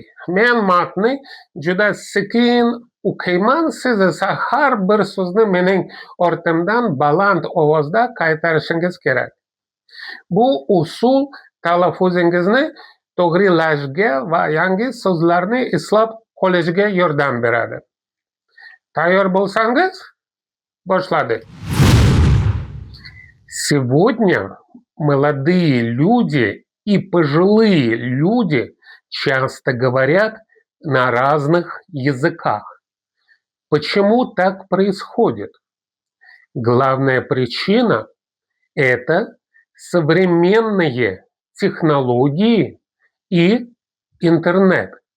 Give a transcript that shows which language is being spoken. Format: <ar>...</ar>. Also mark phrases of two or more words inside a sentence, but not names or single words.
<uz>Men matnni juda sekin o'qiyman, siz esa har bir so'zni mening ortimdan baland ovozda qaytarishingiz kerak. Bu usul talaffuzingizni to'g'rilashga va yangi so'zlarni eslab qolishga yordam beradi. Tayyor bo'lsangiz, boshladik.</uz> <ru>Сегодня молодые люди и пожилые люди часто говорят на разных языках. Почему так происходит? Главная причина – это современные технологии и интернет.</ru>